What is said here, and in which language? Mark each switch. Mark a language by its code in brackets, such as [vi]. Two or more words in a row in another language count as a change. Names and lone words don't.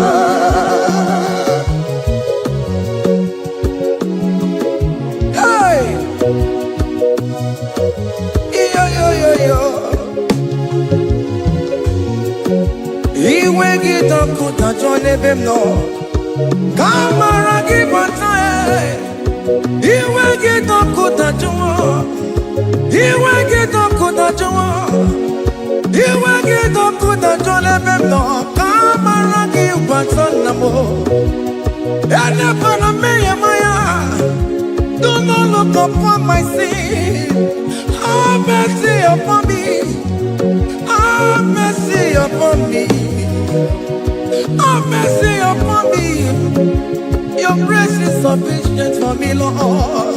[guz] Iwe kitakutajua nebemno kamara kibata. Iwe kitakutajua. Iwe kitakutajua. Iwe kitakutajua nebemno kamara kibata namo. Ene pana meye maya. [en] Do not look upon my sin. Have mercy upon me. Have mercy upon me. Have mercy upon me. Your grace is sufficient for me, Lord.